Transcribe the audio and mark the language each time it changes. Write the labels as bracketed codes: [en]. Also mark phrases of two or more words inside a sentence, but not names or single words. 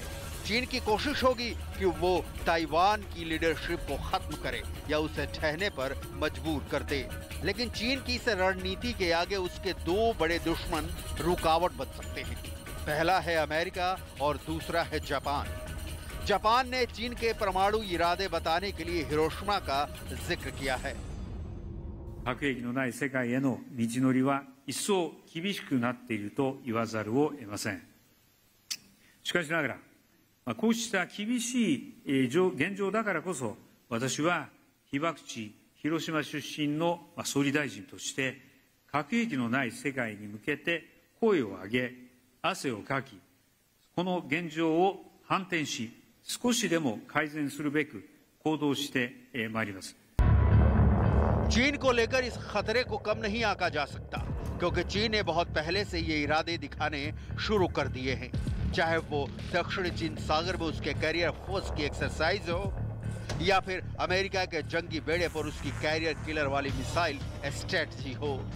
[hi] चीन की कोशिश होगी कि वो ताइवान की लीडरशिप को खत्म करे या उसे ठहरने पर मजबूर कर दे। लेकिन चीन की इस रणनीति के आगे उसके दो बड़े दुश्मन रुकावट बन सकते हैं। पहला है अमेरिका और दूसरा है जापान। जापान ने चीन के परमाणु इरादे बताने के लिए हिरोशिमा का जिक्र किया है। [ja] 核兵器のない世界への道のりは一層厳しくなっていると言わざるを得ません。しかしながら、こうした厳しい現状だからこそ、私は被爆地広島出身の総理大臣として、核兵器のない世界に向けて声を上げ、汗をかき、この現状を反転し、少しでも改善するべく行動してまいります。 [hi] चीन को लेकर इस खतरे को कम नहीं आंका जा सकता, क्योंकि चीन ने बहुत पहले से ये इरादे दिखाने शुरू कर दिए हैं। चाहे वो दक्षिणी चीन सागर में उसके [en] carrier force [hi] की एक्सरसाइज हो या फिर अमेरिका के जंगी बेड़े पर उसकी [en] carrier killer [hi] वाली [en] missile strategy [hi] हो।